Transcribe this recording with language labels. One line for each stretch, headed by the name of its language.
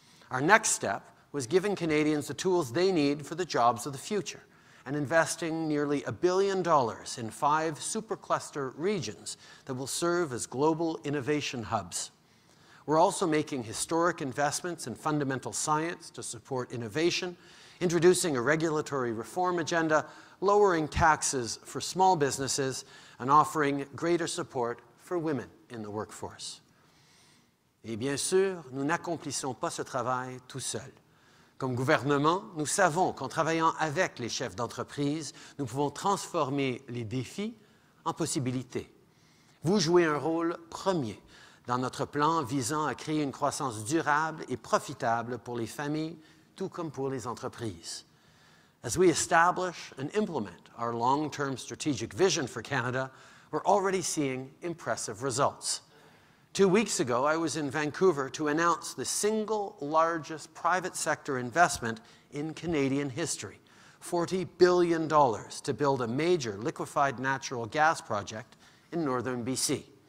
English: Our next step was giving Canadians the tools they need for the jobs of the future and investing nearly $1 billion in 5 supercluster regions that will serve as global innovation hubs. We're also making historic investments in fundamental science to support innovation, introducing a regulatory reform agenda, lowering taxes for small businesses, and offering greater support for women in the workforce.
French: Et bien sûr, nous n'accomplissons pas ce travail tout seuls. Comme gouvernement, nous savons qu'en travaillant avec les chefs d'entreprise, nous pouvons transformer les défis en possibilités. Vous jouez un rôle premier dans notre plan visant à créer une croissance durable et profitable pour les familles, tout comme pour les entreprises.
English: As we establish and implement our long-term strategic vision for Canada, we're already seeing impressive results. 2 weeks ago, I was in Vancouver to announce the single largest private sector investment in Canadian history, $40 billion to build a major liquefied natural gas project in northern BC.